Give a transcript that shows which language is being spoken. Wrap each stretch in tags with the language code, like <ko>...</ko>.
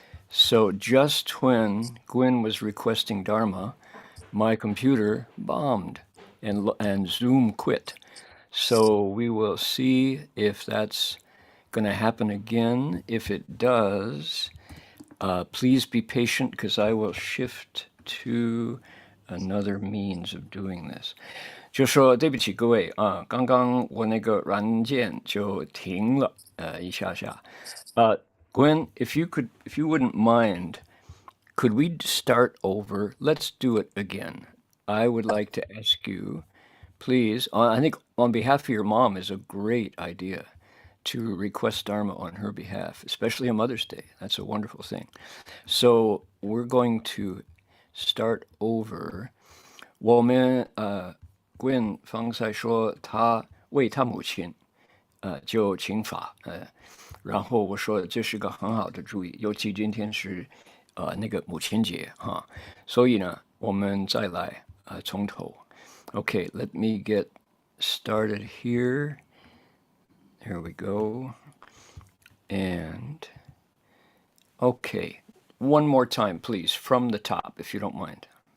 <en>So just when Gwen was requesting Dharma, my computer bombed and Zoom quit. So we will see if that's going to happen again. If it does, please be patient because I will shift to another means of doing this.</en> <zh>就说对不起各位啊，刚刚我那个软件就停了一下下。</zh> <en>Gwen, if you wouldn't mind, could we start over? Let's do it again. I would like to ask you, please, I think on behalf of your mom is a great idea to request Dharma on her behalf, especially on Mother's Day. That's a wonderful thing. So we're going to start over.</en> <zh>我们Gwen 方才说他为他母亲就请法然后我说这是个很好的主意，尤其今天是那个母亲节哈，所以呢我们再来从头。</zh> <en>Okay, let me get started here. Here we go. And okay, one more time, please, from the top, if you don't mind.</en>